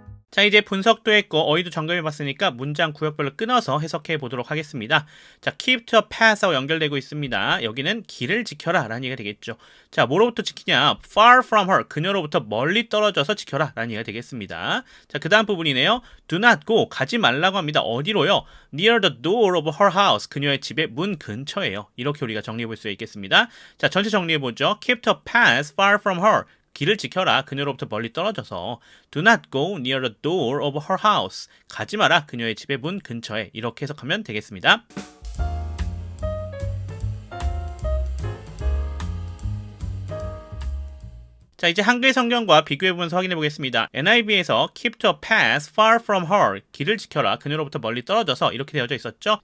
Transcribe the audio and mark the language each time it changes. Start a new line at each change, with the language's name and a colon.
Korean: 자, 이제 분석도 했고 어휘도 점검해봤으니까 문장 구역별로 끊어서 해석해 보도록 하겠습니다. 자,
English: keep to a path
Korean: 하고 연결되고 있습니다. 여기는 길을 지켜라 라는 얘기가 되겠죠. 자, 뭐로부터 지키냐?
English: far from her,
Korean: 그녀로부터 멀리 떨어져서 지켜라 라는 얘기가 되겠습니다. 자, 그 다음 부분이네요.
English: do not go,
Korean: 가지 말라고 합니다. 어디로요?
English: near the door of her house,
Korean: 그녀의 집의 문 근처에요. 이렇게 우리가 정리해 볼 수 있겠습니다. 자, 전체 정리해보죠.
English: keep to a path far from her,
Korean: 길을 지켜라. 그녀로부터 멀리 떨어져서
English: Do not go near the door of her house.
Korean: 가지 마라. 그녀의 집의 문 근처에. 이렇게 해석하면 되겠습니다. 자, 이제 한글 성경과 비교해보면서 확인해 보겠습니다. NIV에서
English: keep to a path far from her,
Korean: 길을 지켜라, 그녀로부터 멀리 떨어져서 이렇게 되어져 있었죠.